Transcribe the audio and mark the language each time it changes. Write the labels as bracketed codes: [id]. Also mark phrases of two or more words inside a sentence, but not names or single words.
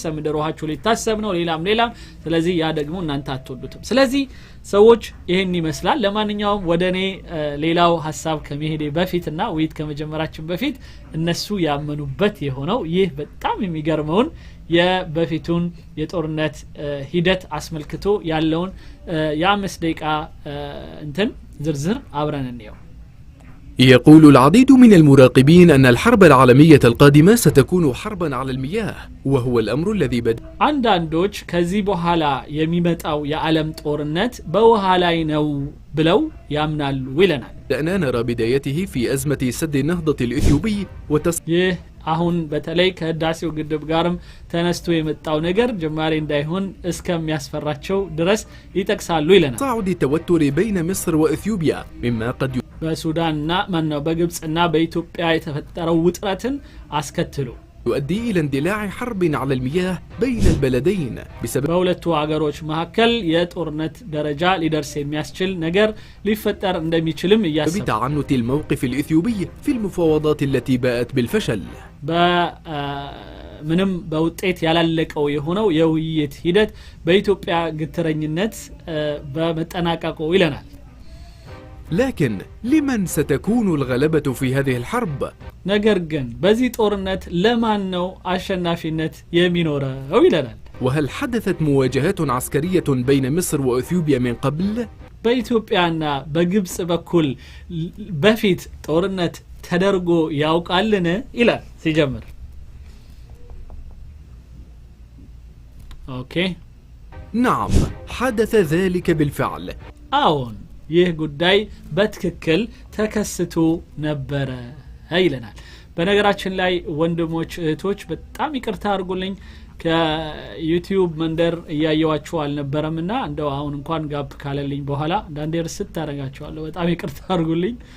[am] ምድር ውሃችሁ ሊታሰብ ነው ሌላም ስለዚህ ያ ደግሞ እናንተ አትወዱትም ስለዚህ ሰዎች ይሄን ይመስላል ለማንኛውም ወደኔ ሌላው ሐሳብ ከመሄዴ በፊትና ውይይት ከመጀመራችን በፊት እነሱ ያመኑበት የሆነው ይህ በጣም የሚገርመውን የበፊቱን የጦርነት ሂደት አስመልክቶ ያለውን የ5 ደቂቃ እንትን ዝርዝር አብረን እንየው [ar] يقول العديد من المراقبين أن الحرب العالمية القادمة ستكون حربا على المياه وهو الأمر الذي بدأ [am] አንዳንዶች ከዚህ በኋላ የሚመጣው የዓለም ጦርነት በውሃ ላይ ነው ብለው ያምናሉ ይለናል [ar] بدأنا نرى بدايته في أزمة سد النهضة الإثيوبي [am] ይህ አሁን በተለይ ከህዳሴው ግድብ ጋርም ተነስቶ የመጣው ነገር ጀማሪ እንዳይሆን እስከሚያስፈራቸው ድረስ ይጠቅሳሉ ይለናል [ar] صاعد التوتر بين مصر وإثيوبيا مما قد [am] በሱዳንና ማነው በግብጽና በኢትዮጵያ የተፈጠረው ውጥረትን አስከትሎ [ar] يؤدي إلى اندلاع حرب على المياه بين البلدين بسبب [am] በሁለቱ ሀገሮች መካከል የጦርነት ደረጃ ሊደርስ የሚያስችል ነገር ሊፈጠር እንደሚችልም ያሰበ [ar] بتعنت الموقف الإثيوبي في المفاوضات التي باءت بالفشل [am] ምንም በውጤት ያላለቀው የሆነው የውይይት ሂደት በኢትዮጵያ ግትረኝነት በመጠናቀቁ ይለናል [ar] لكن لمن ستكون الغلبة في هذه الحرب؟ [am] ነገር ግን በዚህ ጦርነት ለማን ነው አሸናፊነት የሚኖረው ይለናል [ar] وهل حدثت مواجهات عسكرية بين مصر وإثيوبيا من قبل؟ [am] በኢትዮጵያና በግብጽ በኩል በፊት ጦርነት ተደርጎ ያውቃልን ይላል ሲጀምር ኦኬ [ar] نعم حدث ذلك بالفعل [am] አዎን ይህ ጉዳይ በትክክል ተከስቶ ነበር ይለናል በነገራችን ላይ ወንድሞች እህቶች በጣም ይቅርታ አድርጉልኝ ከዩቲዩብ መንደር እያየዋችሁ አልነበረምና እንደው አሁን እንኳን ጋፕ ካለልኝ በኋላ አንዳንዴ ርስት ታረጋችኋለሁ በጣም ይቅርታ አድርጉልኝ